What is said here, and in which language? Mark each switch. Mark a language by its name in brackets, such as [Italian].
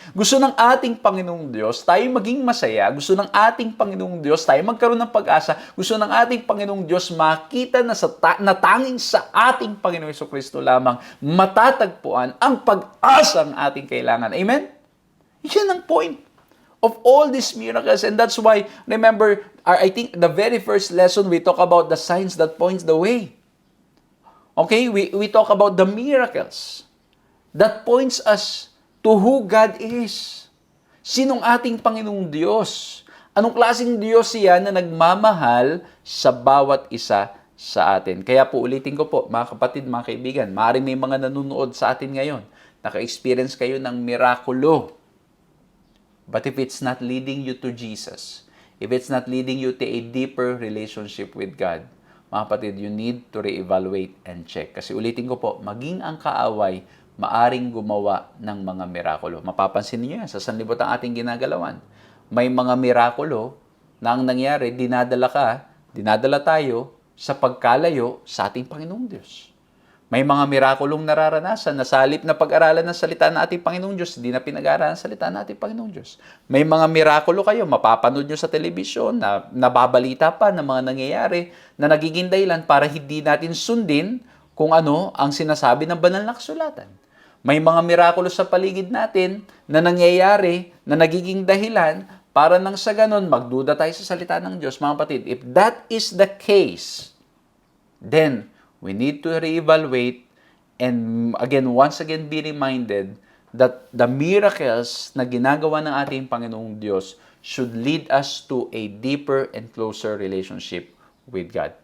[Filipino] Gusto ng ating Panginoong Diyos tayo maging masaya. Gusto ng ating Panginoong Diyos tayo magkaroon ng pag-asa. Gusto ng ating Panginoong Diyos makita na tanging sa ating Panginoong Jesucristo lamang matatagpuan ang pag-asa ng ating kailangan. [English] Amen? [Filipino] Yan ang [English] point of all these miracles. And that's why, remember, I think the very first lesson we talk about the signs that points the way. Okay, we talk about the miracles that points us to who God is. [Filipino] Sinong ating Panginoong Diyos? Anong klaseng Diyos siya na nagmamahal sa bawat isa sa atin? Kaya po ulitin ko po, mga kapatid, mga kaibigan, maaaring may mga nanonood sa atin ngayon. Naka-experience kayo ng mirakulo. [English] But if it's not leading you to Jesus, if it's not leading you to a deeper relationship with God, [Filipino] mga kapatid, [English] you need to reevaluate and check. [Filipino] Kasi ulitin ko po, maging ang kaaway, maaring gumawa ng mga mirakulo. Mapapansin niyo yan sa sanlibutan ating ginagalawan. May mga mirakulo na ang nangyari, dinadala tayo sa pagkalayo sa ating Panginoong Diyos. May mga mirakulong nararanasan na sa halip na pag-aralan ng salita ng ating Panginoong Diyos, hindi na pinag-aralan ng salita ng ating Panginoong Diyos. May mga mirakulo kayo, mapapanood nyo sa telebisyon, na nababalita pa ng mga nangyayari na nagiging dahilan para hindi natin sundin kung ano ang sinasabi ng banal na kasulatan. May mga mirakulo sa paligid natin na nangyayari na nagiging dahilan para nang sa ganon magduda tayo sa salita ng Diyos. Mga kapatid, [English] if that is the case, then we need to reevaluate and once again be reminded that the miracles [Filipino] na ginagawa ng ating Panginoong Diyos [English] should lead us to a deeper and closer relationship with God.